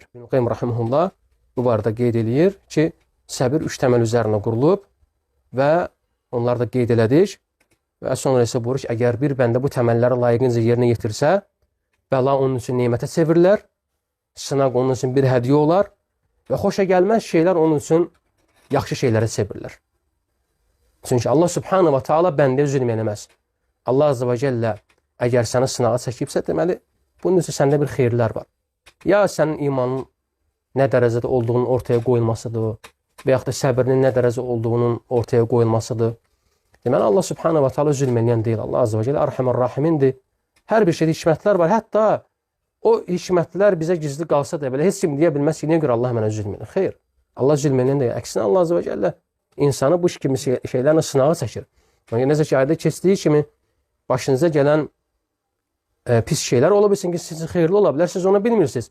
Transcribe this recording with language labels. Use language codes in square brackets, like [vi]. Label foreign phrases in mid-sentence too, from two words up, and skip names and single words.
[az] İbn Qayyim rahimehullah bu barədə qeyd edir ki, səbir üç təməl üzərində qurulub və onlar da qeyd elədik. Və sonra isə buyurur ki, əgər bir bəndə bu təməlləri layiqincə yerinə yetirsə, bəla onun üçün nemətə çevirilər, sınaq onun üçün bir hədiyyə olar və xoşa gəlməz şeylər onun üçün yaxşı şeylərə çevirilər. Çünki Allah [ar] سبحانه وتعالى [az] bəndəyə zülm eləməz. Allah [ar] عز وجل [az] əgər səni sınağa çəkibsə, deməli, bunun üçün səndə bir xeyirlər var. Ya sənin imanın nə dərəcədə olduğunun ortaya qoyulmasıdır və yaxud da səbrinin nə dərəcə olduğunun ortaya qoyulmasıdır. Deməli, Allah [ar] سبحانه وتعالى [az] zülm eləyən deyil. Allah [ar] عز وجل [az] Ərhəmər Rahimindir. Hər bir şeydə hikmətlər var. Hətta o hikmətlər bizə gizli qalsa da belə heç kim deyə bilməz ki, niyə görə Allah mənə zülm edir? Xeyr. Allah zülm eləyən deyil. Əksinə Allah [ar] عز وجل [az] insanı bu kimi şeylərlə sınağa çəkir. Necə ki, ayədə keçdiyi kimi başınıza gələn pis şeylər ola bilsin ki, sizin xeyirli ola bilər, siz onu bilmirsiniz.